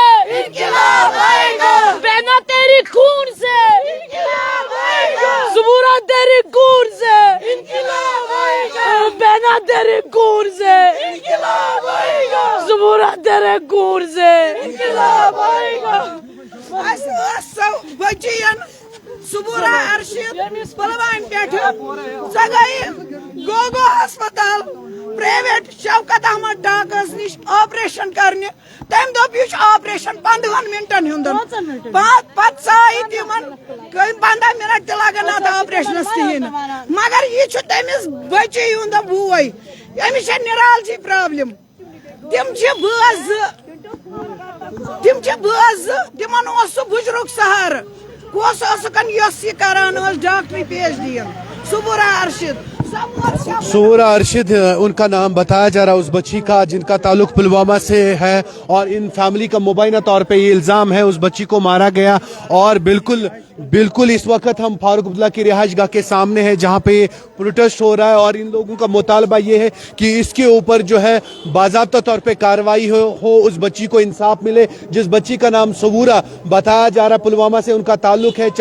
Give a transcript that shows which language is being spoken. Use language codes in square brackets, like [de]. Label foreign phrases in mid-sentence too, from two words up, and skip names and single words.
[ur] انقلاب آئے گا، بہنا تیری خون سے انقلاب آئے گا، صبورہ تیری خون سے انقلاب آئے گا، بہنا تیری خون سے انقلاب آئے گا، صبورہ تیرے خون سے انقلاب آئے گا۔ [ks] بچین صبورہ ارشد پلوامہ پٮ۪ٹھ سۄ گٔیہِ گوگو ہسپتال پرائیویٹ شوکت احمد ڈاکس نش آپریشن کرنہِ، تٔمۍ دوٚپ یہِ چھُ آپریشن 15 منٹن ہُنٛد، پتہٕ ژایہِ تِمن 15 منٹ تہِ لگن اتھ آپریشنس کِہیٖنۍ نہٕ، مگر یہِ چھُ تٔمِس بچی ہُنٛد بوے، أمِس چھےٚ [en] neurology problem, [ks] تِم چھِ بٲژ زٕ تِمن اوس سُہ بُجرُک سہارٕ، کُس اوسُکن یۄس یہِ کران ٲس ڈاکٹری پیش دیٖن، صبورہ ارشد۔ [ur] صبورہ ارشد ان کا نام بتایا جا رہا اس بچی کا، جن کا تعلق پلوامہ سے ہے، اور ان فیملی کا مبینہ طور پہ یہ الزام ہے اس بچی کو مارا گیا، اور بالکل اس وقت ہم فاروق عبداللہ کی رہائش گاہ کے سامنے ہیں، جہاں پہ پروٹیسٹ ہو رہا ہے، اور ان لوگوں کا مطالبہ یہ ہے کہ اس کے اوپر جو ہے باضابطہ طور پہ کارروائی ہو، اس بچی کو انصاف ملے، جس بچی کا نام صبورہ بتایا جا رہا پلوامہ سے ان کا تعلق ہے۔